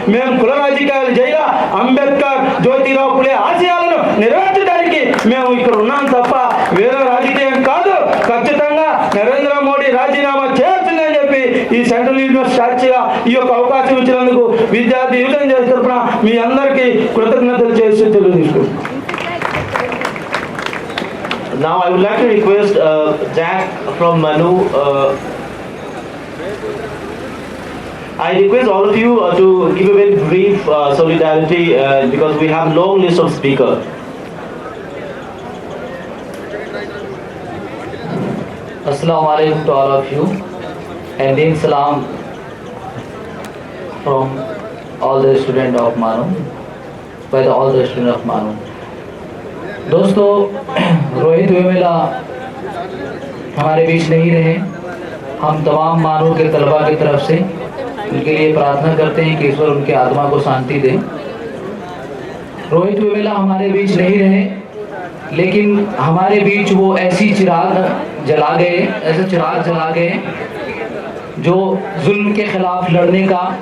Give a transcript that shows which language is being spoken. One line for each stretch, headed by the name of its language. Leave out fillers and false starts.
Telugu: మేము కుల రాజకీయాలు చేయాల, అంబేద్కర్, జ్యోతిరావు పులే ఆశయాలను నెరవేర్చడానికి మేము ఇక్కడ ఉన్నాం తప్ప వేరే రాజకీయం కాదు. ఖచ్చితంగా నరేంద్ర మోడీ రాజీనామా చేయాల్సిందని చెప్పి ఈ సెంట్రల్ యూనివర్సిటీ సాక్షిగా ఈ యొక్క అవకాశం ఇచ్చినందుకు విద్యార్థి యువజన చేసే తరఫున మీ అందరికీ కృతజ్ఞతలు చేసి తెలియజేసుకుంటున్నాను.
English: Now I would like to request Jack from Manu. I request all of you to give a very brief solidarity because we have long list of speakers. Assalamu alaikum to all of you, and in salam from all the students of Manu, by all the students of Manu.
Hindi: दोस्तों, रोहित वेमुला हमारे बीच नहीं रहे। हम तमाम मानू के तलबा की तरफ से उनके लिए प्रार्थना करते हैं कि ईश्वर उनके आत्मा को शांति दे। रोहित वेमुला हमारे बीच नहीं रहे, लेकिन हमारे बीच वो ऐसे चिराग जला गए जो जुल्म के खिलाफ लड़ने का,